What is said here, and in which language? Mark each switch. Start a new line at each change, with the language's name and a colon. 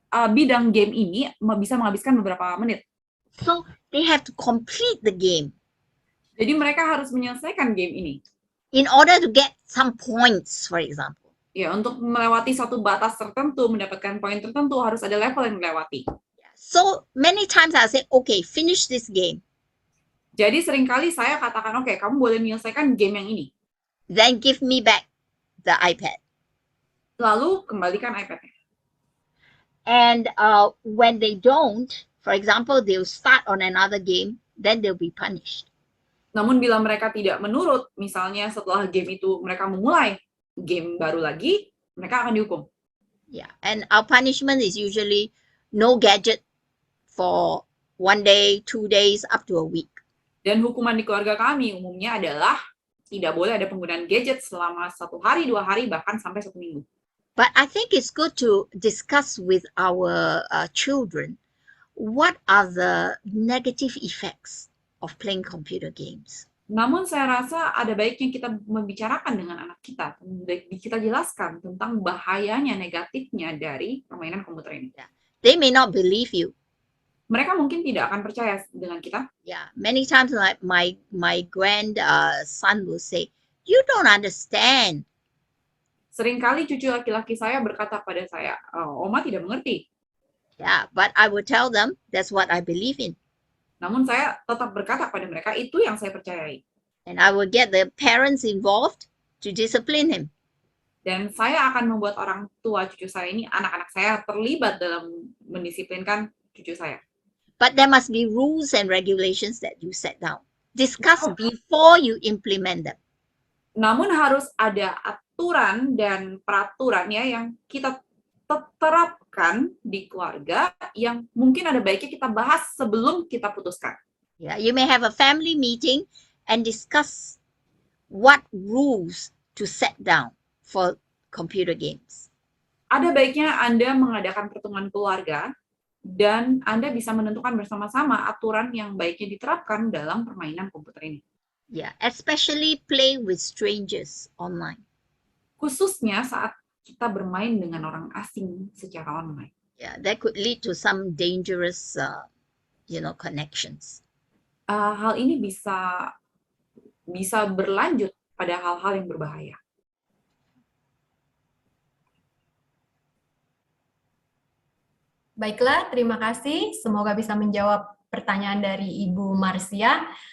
Indonesian: bidang game ini bisa menghabiskan beberapa menit.
English: So they have to complete the game
Indonesian: Jadi mereka harus menyelesaikan game ini.
English: in order to get some points, for example.
Indonesian: Ya, untuk melewati satu batas tertentu, mendapatkan poin tertentu, harus ada level yang dilewati.
English: So many times I say, okay, finish this game.
Indonesian: Jadi seringkali saya katakan, oke, kamu boleh menyelesaikan game yang ini.
English: Then give me back the iPad.
Indonesian: Lalu kembalikan iPad-nya.
English: And when they don't, for example, they'll start on another game, then they'll be punished.
Indonesian: Namun bila mereka tidak menurut, misalnya setelah game itu mereka memulai game baru lagi, mereka akan dihukum.
English: Yeah, and our punishment is usually no gadget for 1 day, 2 days, up to a week.
Indonesian: Dan hukuman di keluarga kami umumnya adalah tidak boleh ada penggunaan gadget selama 1 hari, 2 hari, bahkan sampai 1 minggu.
English: But I think it's good to discuss with our children what are the negative effects of playing computer games.
Indonesian: Namun saya rasa ada baiknya kita membicarakan dengan anak kita, kita jelaskan tentang bahayanya, negatifnya dari permainan komputer ini.
English: They may not believe you.
Indonesian: Mereka mungkin tidak akan percaya dengan kita.
English: Yeah, many times like my grandson will say, "You don't understand."
Indonesian: Seringkali cucu laki-laki saya berkata pada saya, Oma tidak mengerti.
English: Yeah, but I will tell them that's what I believe in.
Indonesian: Namun saya tetap berkata pada mereka, itu yang saya percayai.
English: And I will get the parents involved to discipline him.
Indonesian: Dan saya akan membuat orang tua cucu saya ini, anak-anak saya terlibat dalam mendisiplinkan cucu saya.
English: But there must be rules and regulations that you set down. Discuss before you implement them.
Indonesian: Namun harus ada aturan dan peraturan ya yang kita terapkan di keluarga yang mungkin ada baiknya kita bahas sebelum kita putuskan.
English: Yeah, you may have a family meeting and discuss what rules to set down for computer games.
Indonesian: Ada baiknya Anda mengadakan pertemuan keluarga dan Anda bisa menentukan bersama-sama aturan yang baiknya diterapkan dalam permainan komputer ini.
English: Yeah, especially play with strangers online.
Indonesian: Khususnya saat kita bermain dengan orang asing secara online.
English: Yeah, that could lead to some dangerous, connections.
Indonesian: Hal ini bisa berlanjut pada hal-hal yang berbahaya. Baiklah, terima kasih. Semoga bisa menjawab pertanyaan dari Ibu Marcia.